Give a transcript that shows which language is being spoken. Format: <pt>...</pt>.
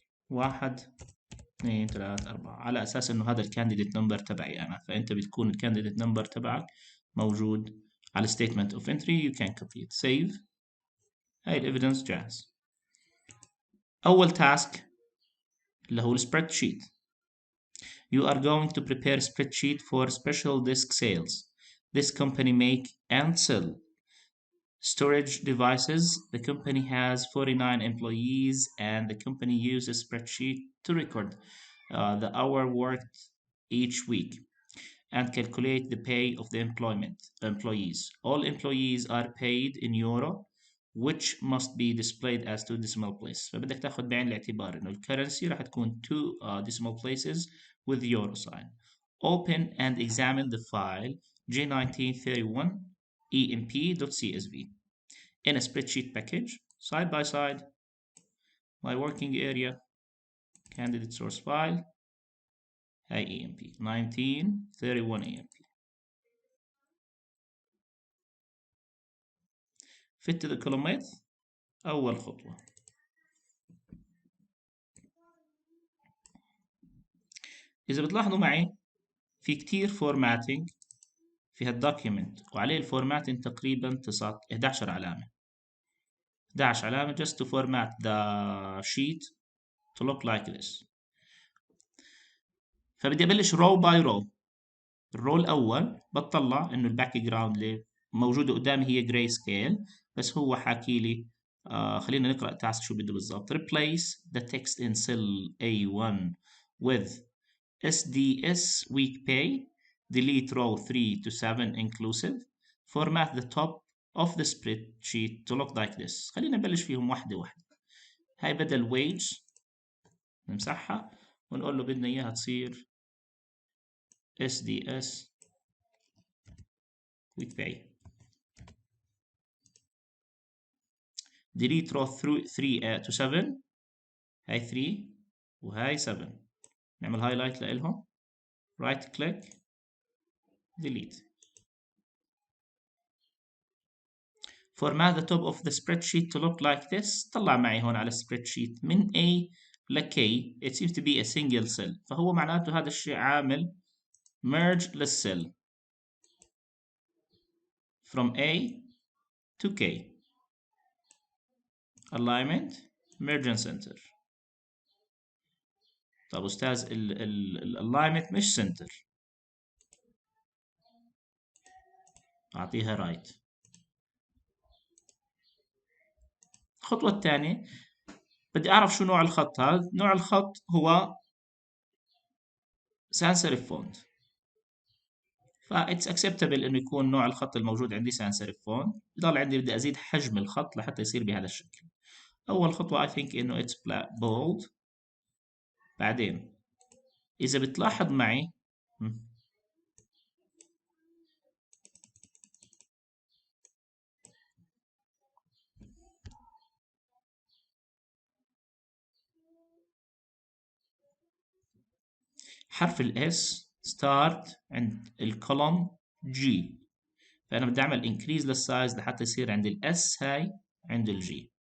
<ar>واحد 2 3 4 على اساس انه هذا الكانديديت نمبر تبعي انا، فانت بتكون الكانديديت نمبر تبعك موجود على statement of entry.</ar> <en>you can copy it. save.</en> <ar>هاي الايفيدنس جاهز. اول تاسك اللي هو السبريد</ar> <en>you are going to prepare spreadsheet for special disk sales. This company make and sell storage devices. The company has 49 employees and the company uses spreadsheet to record the hour worked each week and calculate the pay of the employees. All employees are paid in euro which must be displayed as 2 decimal places.</en> <ar>فبدك تاخذ بعين الاعتبار انه الكرنسي راح تكون</ar> <en>2 decimal places with euro sign. Open and examine the file J1931 emp.csv in a spreadsheet package side by side. My working area candidate source file هاي emp 1931 emp. fit the column width</en> <ar>أول خطوة. إذا بتلاحظوا معي في كتير فورماتنج في هالدوكيمنت، وعليه الفورماتنج تقريبا 11 علامة. 11 علامة</ar> <en>just to format the sheet to look like this.</en> <ar>فبدي أبلش</ar> <en>row by row.</en> <ar>الرو الأول بطلع إنه الباك جراوند اللي موجودة قدامي هي جراي سكيل، بس هو حاكي لي خلينا نقرأ تاسك شو بده بالضبط.</ar> <en>replace the text in cell A1 with SDS week pay, delete row 3 to 7 inclusive, format the top of the spreadsheet to look like this.</en> <ar>خلينا نبلش فيهم واحدة واحدة. هاي بدل wage نمسحها ونقول له بدنا إياها تصير SDS week pay.</ar> <en>delete row 3 to 7.</en> <ar>هاي 3 وهاي 7. نعمل highlight لإلهم.</ar> <en>right click delete. format the top of the spreadsheet to look like this.</en> <ar>طلع معي هون على</ar> <en>spreadsheet من A ل K it seems to be a single cell،</en> <ar>فهو معناته هذا الشيء عامل</ar> <en>merge للcell from A to K. alignment merge and center.</en> <ar>طب أستاذ alignment مش center، أعطيها right. الخطوة الثانية بدي أعرف شو نوع الخط هذا. نوع الخط هو sans serif font، فإتس acceptable إنه يكون نوع الخط الموجود عندي sans serif font. يضل عندي بدي أزيد حجم الخط لحتى يصير بهذا الشكل. أول خطوة</ar> <en>I think إنه it's bold.</en> <ar>بعدين إذا بتلاحظ معي حرف الاس start عند الكولوم G، فأنا بدي أعمل increase للسايز لحتى يصير عند الاس هاي عند الجي.</ar>